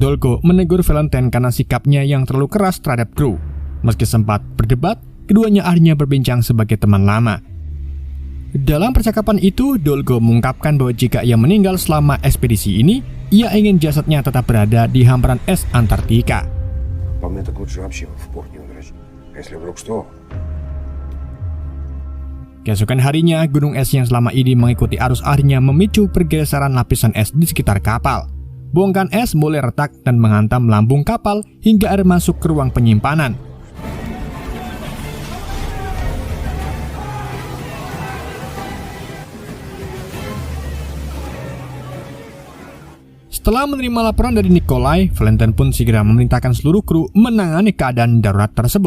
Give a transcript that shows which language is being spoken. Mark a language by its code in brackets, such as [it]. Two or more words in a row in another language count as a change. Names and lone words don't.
[id] Dolgo menegur Valentine karena sikapnya yang terlalu keras terhadap kru. Meski sempat berdebat, keduanya akhirnya berbincang sebagai teman lama. Dalam percakapan itu, Dolgo mengungkapkan bahwa jika ia meninggal selama ekspedisi ini, ia ingin jasadnya tetap berada di hamparan es Antartika. [ru] По мне так лучше вообще в порт не удрать. Если вдруг что... [id] Keesokan harinya, gunung es yang selama ini mengikuti arus airnya memicu pergeseran lapisan es di sekitar kapal. Bongkahan es mulai retak dan menghantam lambung kapal hingga air masuk ke ruang penyimpanan. Setelah menerima laporan dari Nikolai, Valentine pun segera memerintahkan seluruh kru menangani keadaan darurat tersebut.